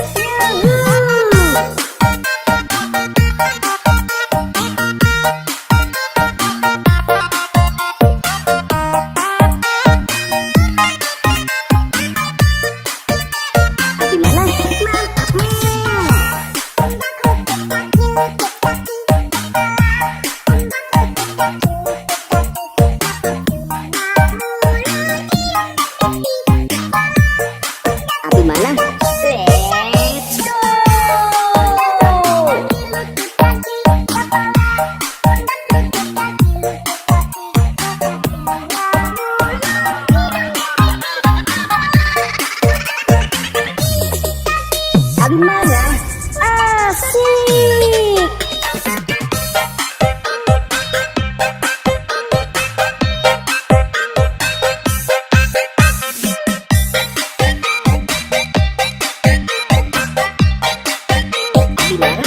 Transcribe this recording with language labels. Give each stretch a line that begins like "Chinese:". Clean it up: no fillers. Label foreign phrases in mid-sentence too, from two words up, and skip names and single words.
Indonesian: Abi mana? Mantapnya. Abi mana?
English: Let's go.
Indonesian: Abi mana? Asik. Abi mana?